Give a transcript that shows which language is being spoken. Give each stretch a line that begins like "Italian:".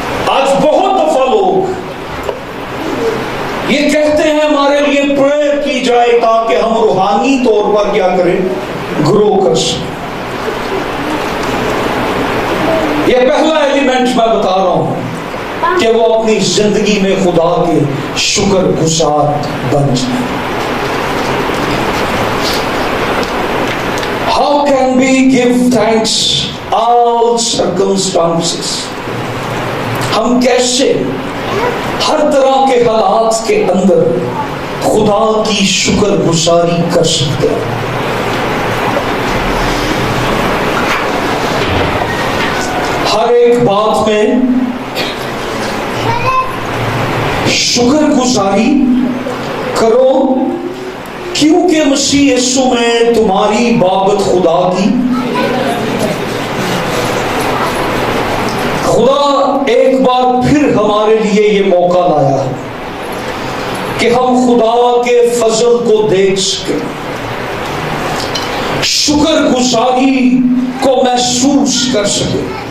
Hindi: आज बहुत दफा लोग ये कहते हैं हमारे लिए प्रेयर की जाए ताकि हम रूहानी तौर पर क्या करें, ग्रो कर सकें। ये पहला एलिमेंट मैं बता रहा हूं कि वो अपनी जिंदगी में खुदा के शुक्रगुजार बन जाए।
English: How can we give thanks all circumstances?
Hindi: हम कैसे हर तरह के हालात के अंदर खुदा की शुक्रगुजारी कर सकते हैं। हर एक बात में शुक्रगुजारी करो, क्योंकि मसीह यीशु में तुम्हारी बाबत खुदा की, खुदा एक बार फिर हमारे लिए ये मौका लाया कि हम खुदा के फजल को देख सके, शुक्रगुजारी को महसूस कर सके।